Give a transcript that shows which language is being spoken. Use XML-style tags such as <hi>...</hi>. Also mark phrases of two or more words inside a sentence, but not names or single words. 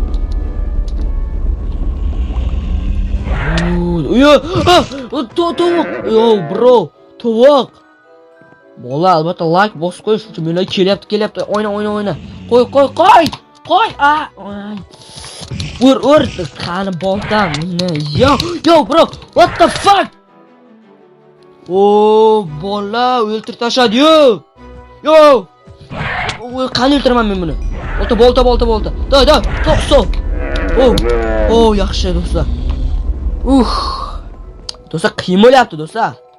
<uz>Tovuq. Yo, bro, tovuq. Bola, albatta like bosib qo'yish uchun menga kelyapti. O'yna. Qo'y. Qo'y. Ur. Qani boltam.</uz> <en>Yo, bro. What the fuck?</en> <uz>Bola, o'ltirib tashladi. Yo. Qani o'ltiraman men buni? Bolta. Da, to'qso. Yaxshi do'stlar. Do'stlar, qiyin bo'lyapti do'stlar.</uz>